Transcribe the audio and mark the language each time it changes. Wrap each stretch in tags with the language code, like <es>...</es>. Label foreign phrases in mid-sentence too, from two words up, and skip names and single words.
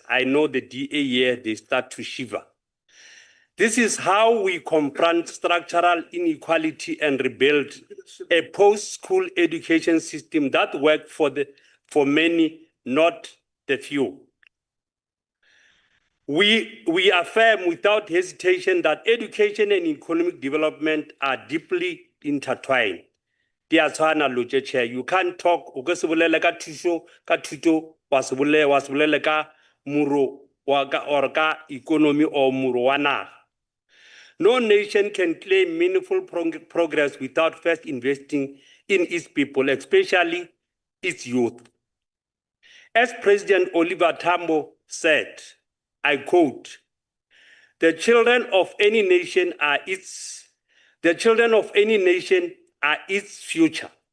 <en>I know the DA here, they start to shiver. This is how we confront structural inequality and rebuild a post-school education system that works for many, not the few. We affirm without hesitation that education and economic development are deeply intertwined. You can't talk</en> <nso>o ka se bolele ka thuso ka thuto wa se bolele ka muro wa ka or ka economy or muro wa naga.</nso> <en>No nation can claim meaningful progress without first investing in its people, especially its youth. As President Oliver Tambo said, I quote, the children of any nation are its future.</en>